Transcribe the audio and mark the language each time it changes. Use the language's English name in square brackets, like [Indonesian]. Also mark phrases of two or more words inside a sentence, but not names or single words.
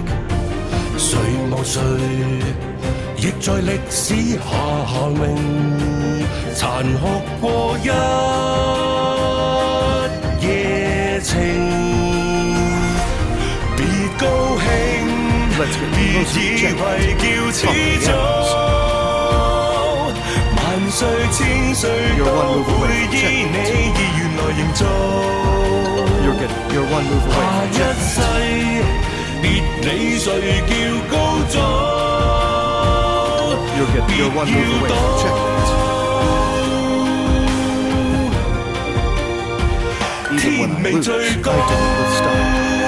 [Cantonese] 誰無誰，亦在歷史下行名，殘酷過一夜情。別高興， [English] Let's get [Cantonese] 別 [English] closer. [Cantonese] 以 [English] Check. [Cantonese] 為叫始祖，萬歲千歲 [English] You're [Cantonese] 都 [English] one move [Cantonese] 會 [English] away. [Cantonese] 依 [English] Check. [Cantonese] 你意願來營造。 [English] You're one move [Cantonese] 下 [English] away. [Cantonese] 一 [English] Check. [Cantonese] 世別理誰叫高祖， [English] You're one move away. Check. Even when I lose, I did it with style.